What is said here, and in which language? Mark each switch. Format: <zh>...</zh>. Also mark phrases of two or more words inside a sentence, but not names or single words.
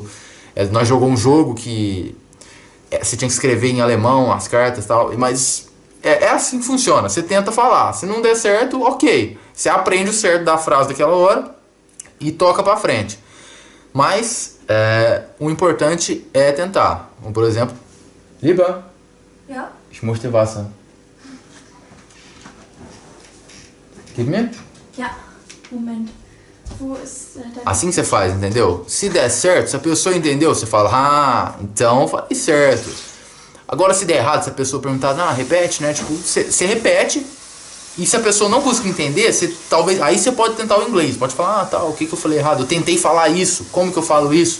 <pt>Nós jogamos um jogo que você tinha que escrever em alemão as cartas e tal, mas é assim que funciona. Você tenta falar, se não der certo, ok, você aprende o certo da frase daquela hora e toca pra frente. Mas o importante é tentar. Como, por exemplo,</pt> <de>Lieber, Ja? ich möchte Wasser. Gib mir? Ja. Moment. Wo ist dein...</de> <pt>Assim que você faz, entendeu? Se der certo, se a pessoa entendeu, você fala, então eu falei certo. Agora se der errado, se a pessoa perguntar, repete, né? Tipo, você repete. E se a pessoa não conseguir entender, talvez, aí você pode tentar o inglês. Pode falar, o que eu falei errado? Eu tentei falar isso, como que eu falo isso?</pt>